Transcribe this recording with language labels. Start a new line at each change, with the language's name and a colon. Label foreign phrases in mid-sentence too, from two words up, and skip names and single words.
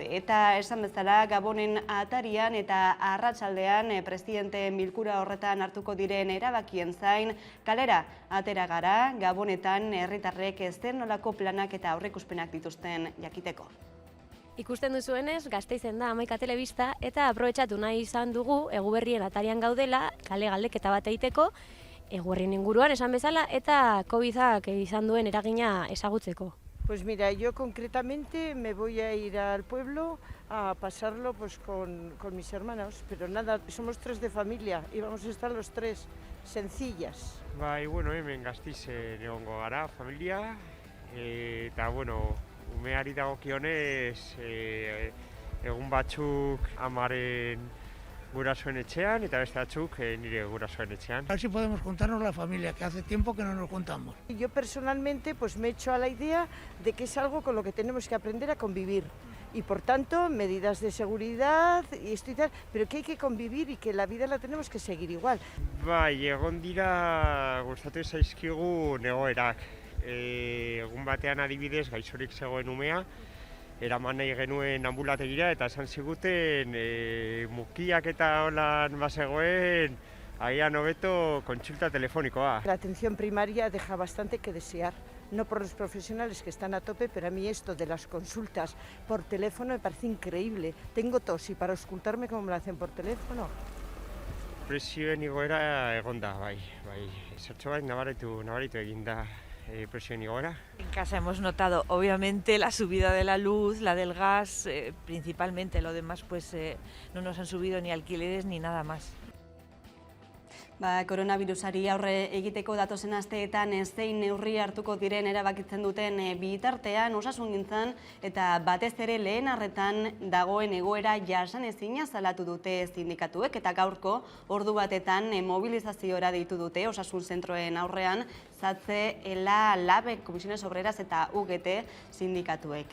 Basque: Eta esan bezala Gabonen atarian eta arratsaldean presidenteen bilkura horretan hartuko diren erabakien zain, kalera atera gara Gabonetan herritarrek ez zen nolako planak eta aurreikuspenak dituzten jakiteko. Ikusten duzuenez, Gasteizen da Hamaika Telebista eta aprobetxatu nahi izan dugu Eguberrien atarian gaudela, kale galdeketa bat egiteko, Eguberrien inguruan esan bezala eta COVID-ak izan duen eragina ezagutzeko.
Spanish: Pues mira, yo concretamente me voy a ir al pueblo a pasarlo pues con mis hermanos, pero nada, somos 3 de familia y vamos a estar los 3 sencillas.
Basque: Bai, bueno, hemen Gasteizen egongo gara, familia, eta bueno, umeari dagokionez egun batzuk amaren gurasoen etxean eta beste batzuk nire gurasoen etxean.
Spanish: A ver si podemos juntarnos la familia, que hace tiempo que no nos juntamos. Yo personalmente pues me he hecho a la idea de que es algo con lo que tenemos que aprender a convivir. Y por tanto, medidas de seguridad y esto y tal, pero que hay que convivir y que la vida la tenemos que seguir igual.
Basque: Bai, egon dira gustatu zaizkigu egoerak. Egun batean adibidez gaixorik zegoen umea, eraman nahi genuen ambulategira eta esan ziguten mukiak eta holan bazegoen agian hobeto kontsulta telefonikoa.
Spanish: La atención primaria deja bastante que desear, no por los profesionales que están a tope, pero a mí esto de las consultas por teléfono me parece increíble. Tengo tos y para auscultarme como me lo hacen por teléfono.
Basque: Presioen igoera egon da, bai. Zertxo bai nabaritu egin da presioen igoera.
Spanish: En casa hemos notado obviamente la subida de la luz, la del gas, principalmente. Lo demás pues no nos han subido ni alquileres ni nada más.
Basque: Koronavirusari aurre egiteko datozen asteetan zein neurri hartuko diren erabakitzen duten bitartean osasungintzan eta batez ere lehen arretan dagoen egoera jasanezina salatu dute sindikatuek eta gaurko ordu batetan mobilizaziora deitu dute osasun zentroen aurrean Zatze, ELA, LAB, Comisiones Obreras eta UGT sindikatuek.